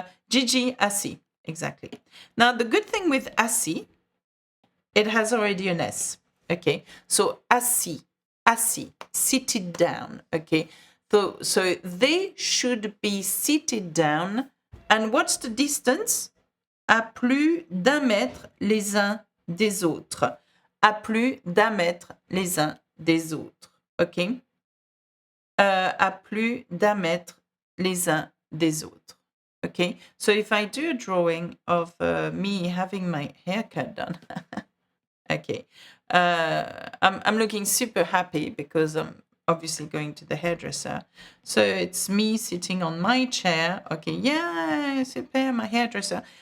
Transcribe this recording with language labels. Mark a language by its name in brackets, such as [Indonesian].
[English] Gigi, assis, exactly. Now, the good thing with assis, it has already an S, okay? So assis, seated down, okay? So they should be seated down. And what's the distance? [French] À plus d'un mètre les uns des autres. À plus d'un mètre les uns des autres. OK? À plus d'un mètre les uns des autres. [English] Okay? So if I do a drawing of me having my haircut done. Okay. I'm looking super happy because I'm obviously going to the hairdresser. So it's me sitting on my chair. Okay, yeah, super, my hairdresser.